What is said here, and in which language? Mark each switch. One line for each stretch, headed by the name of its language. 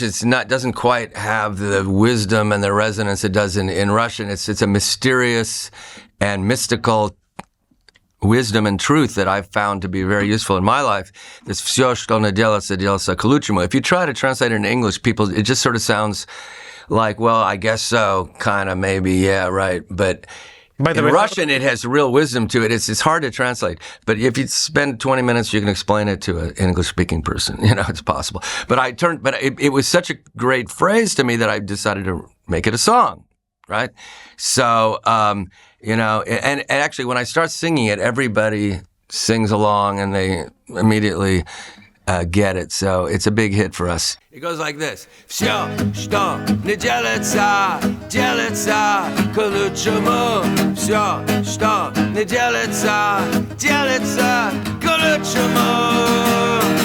English: Doesn't quite have the wisdom and the resonance it does in Russian. It's a mysterious and mystical wisdom and truth that I've found to be very useful in my life.
Russian: This все, что не делается, делается к лучшему.
English: If you try to translate it in English, it just sort of sounds like, well, I guess so, kind of, maybe, yeah, right. But in Russian, it has real wisdom to it. It's hard to translate. But if you spend 20 minutes, you can explain it to an English-speaking person. It's possible. But it was such a great phrase to me that I decided to make it a song, right? So, and actually, when I start singing it, everybody sings along and they immediately get it. So it's a big hit for us. It goes like this.
Russian: Всё, что не делается, делается к лучшему. Всё, что не делается, делается к лучшему.